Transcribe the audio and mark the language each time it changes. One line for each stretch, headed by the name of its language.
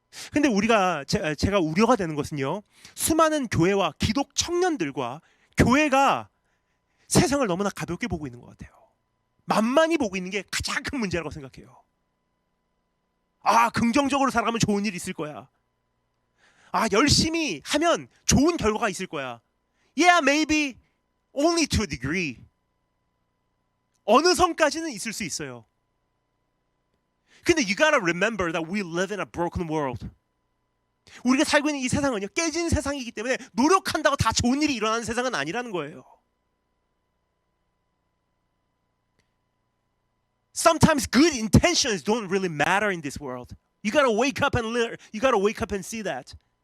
Korean: 근데 제가 우려가 되는 것은요, 수많은 교회와 기독 청년들과 교회가 세상을 너무나 가볍게 보고 있는 것 같아요. 만만히 보고 있는 게 가장 큰 문제라고 생각해요. 긍정적으로 살아가면 좋은 일이 있을 거야. 열심히 하면 좋은 결과가 있을 거야.
English: Yeah, maybe only to a degree.
Korean: 어느 선까지는 있을 수 있어요. 근데
English: you gotta remember that we live in a broken world.
Korean: 우리가 살고 있는 이 세상은요, 깨진 세상이기 때문에 노력한다고 다 좋은 일이 일어나는 세상은 아니라는 거예요.
English: Sometimes good intentions don't really matter in this world. You gotta wake up and learn. You gotta wake up and see that.